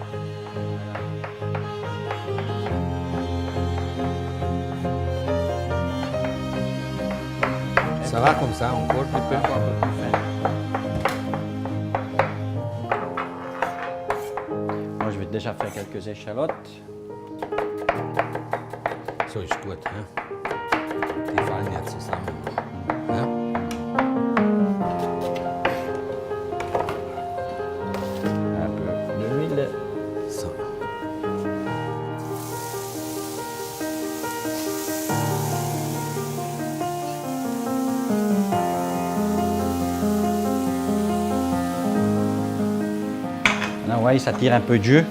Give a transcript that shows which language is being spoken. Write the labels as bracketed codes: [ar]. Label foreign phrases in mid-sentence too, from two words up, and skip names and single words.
[fr] Ça va comme ça, encore un peu. Moi, je vais déjà faire quelques échalotes. [de] So ist gut. Ja? Die fallen ja zusammen. Ja? [fr] Un peu d'huile. So. Là, ouais, ça tire un peu de jus.